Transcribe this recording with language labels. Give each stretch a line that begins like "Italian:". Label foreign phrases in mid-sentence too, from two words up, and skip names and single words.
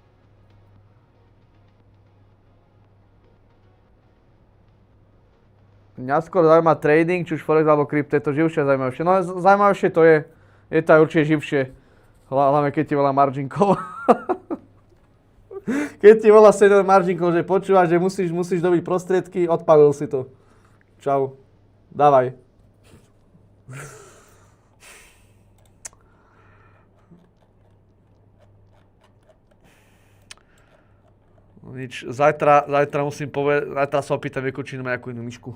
Slovak: Mňa skôr zaujíma trading, či už forex alebo krypto, je to živšie a zaujímavejšie. No zaujímavejšie to je to aj určite živšie. Hlavne keď ti volá
English: margin call.
Slovak: Keď ti volá senior
English: margin call,
Slovak: že počúvaš, že musíš dobiť prostriedky, odpalil si to. Čau. Dávaj. Nič, zajtra musím povedať, zajtra sa opýtam Vieku, či má nejakú inú myšku.